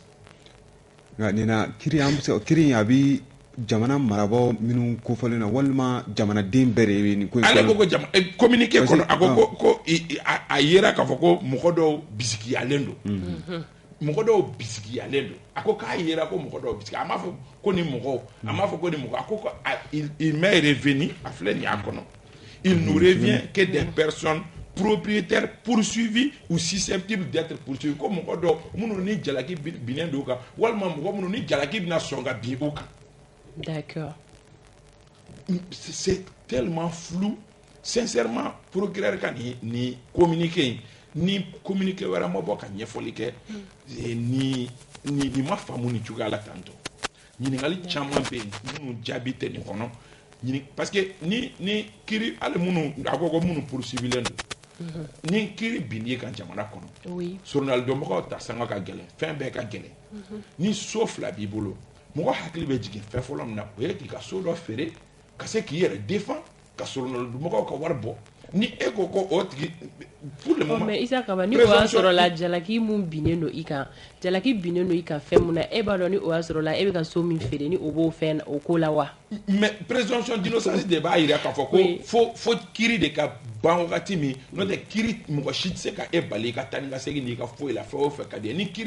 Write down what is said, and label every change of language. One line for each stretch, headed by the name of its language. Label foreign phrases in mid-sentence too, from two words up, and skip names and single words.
Bambara: nka nin na kiiri in a bɛ jamana marabagaw minnu kofɔlen na walima jamanaden bɛɛ de ye nin ko in ale ko communiqué kɔnɔ a ko a yera k'a fɔ ko mɔgɔ dɔw bisikiyalen don mɔgɔ dɔw bisikiyalen don a ko k'a yera ko mɔgɔ dɔw bisiki a m'a fɔ ko ni mɔgɔw a m'a fɔ ko ni mɔgɔ a ko
French: il m'est revenu
Bambara: a filɛ nin y'a kɔnɔ
French: il nous revient que des personnes propriétaires poursuivis ou susceptibles d'être poursuivis
Bambara: ko mɔgɔ dɔw minnu ni jalaki binnen don u kan walima mɔgɔ minnu ni jalaki bɛna sɔn ka bin u kan.
French: D'accord. C'est tellement flou. Sincèrement,
Bambara: procureur ka ni communiqué ni communiqué wɛrɛ ma bɔ ka ɲɛfɔli kɛ ni ma faamu ni cogoya la tantôt. Ɲininkali caman bɛ yen minnu jaabi tɛ nin kɔnɔ
French: parce que
Bambara: ni kiri hali minnu a ko minnu poursuivilen don ni kiri binni kan jamana kɔnɔ journal dɔnbagaw ta sanga ka gɛlɛn fɛn bɛɛ ka gɛlɛn ni so fila b'i bolo mɔgɔ hakili bɛ jigin fɛn fɔlɔ min na o ye k'i ka so dɔ feere ka se k'i yɛrɛ défend ka journal dɔnbagaw ka wari bɔ ni e ko o tigi
French: pour le moment
Bambara: mais isa kaba ni o y'a sɔrɔ la jalaki mun binnen don i kan jalaki binnen don i kan fɛn mun na e b'a dɔn ni o y'a sɔrɔ la e bɛ ka so min feere ni o b'o fɛn o ko la wa mais
French: présomption d'innocence
Bambara: de b'a jira k'a fɔ ko fo kiri de ka ban wagati min n'o tɛ kiri mɔgɔ si tɛ se ka e bali ka taa ni ka segin n'i ka foyi la fɛn o fɛn ka di ye ni kiri